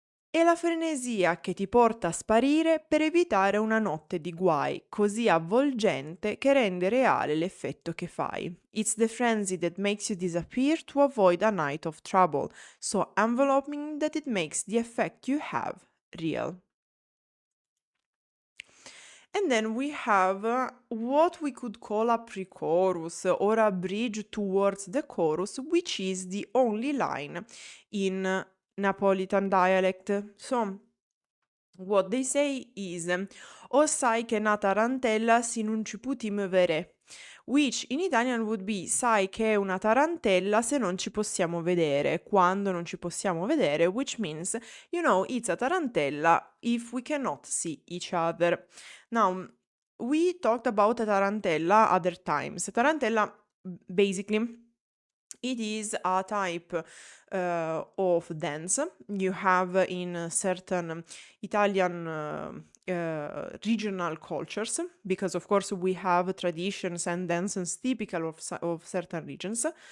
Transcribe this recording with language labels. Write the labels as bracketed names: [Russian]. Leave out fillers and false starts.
[Italian] È la frenesia che ti porta a sparire per evitare una notte di guai, così avvolgente che rende reale l'effetto che fai. [English] It's the frenzy that makes you disappear to avoid a night of trouble, so enveloping that it makes the effect you have real. And then we have what we could call a pre-chorus or a bridge towards the chorus, which is the only line in Napolitan dialect. So, what they say is [Neapolitan] O sai che na tarantella si non ci puti muovere, [English] which in Italian would be [Italian] sai che è una tarantella se non ci possiamo vedere, [English] quando non ci possiamo vedere, which means, you know, it's a tarantella if we cannot see each other. Now, we talked about a tarantella other times. Tarantella, basically, it is a type of dance you have in certain Italian regional cultures, because of course we have traditions and dances typical of certain regions.